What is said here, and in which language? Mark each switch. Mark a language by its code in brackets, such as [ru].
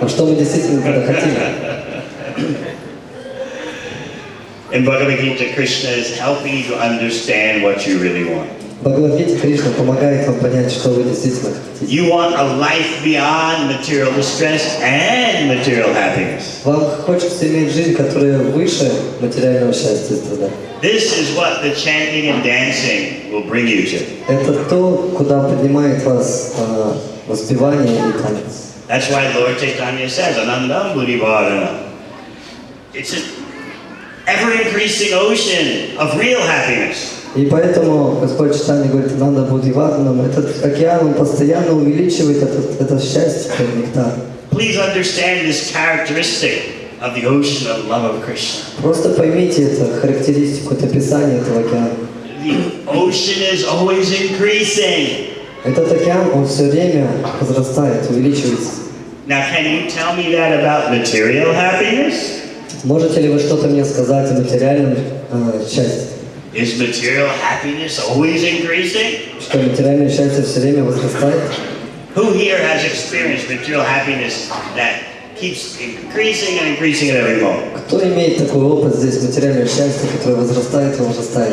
[ru] А что мы действительно тогда хотим? [en] In Bhagavad Gita, Krishna is helping you to understand what you really want. [ru] В Бхагавад-гите Кришна помогает вам понять, что вы действительно хотите. [en] You want a life beyond material distress and material happiness. [ru] Вам хочется иметь жизнь, которая выше материального счастья и страдания. [en] This is what the chanting and dancing will bring you to. [ru] Это то, куда поднимает вас воспевание и танец. [en] That's why Lord Chaitanya says, [sa] Anandam Buddhivardhana. [en] It's an ever-increasing ocean of real happiness. [ru] И поэтому Господь Чайтаньи говорит, надо Бодхивардханам, этот океан, он постоянно увеличивает это счастье, как нектар. [en] Please understand this characteristic of the ocean of love of Krishna. [ru] Просто поймите это, характеристику, это описание этого океана. [en] The ocean is always increasing. [ru] Этот океан, он все время возрастает, увеличивается. [en] Now, can you tell me that about material happiness? [ru] Можете ли вы что-то мне сказать о материальном счастье? [en] Is material happiness always increasing? [ru] Что материальное счастье все время возрастает? [en] Who here has experienced material happiness that keeps increasing and increasing at every moment? [ru] Кто имеет такой опыт здесь, материальное счастье, которое возрастает и возрастает?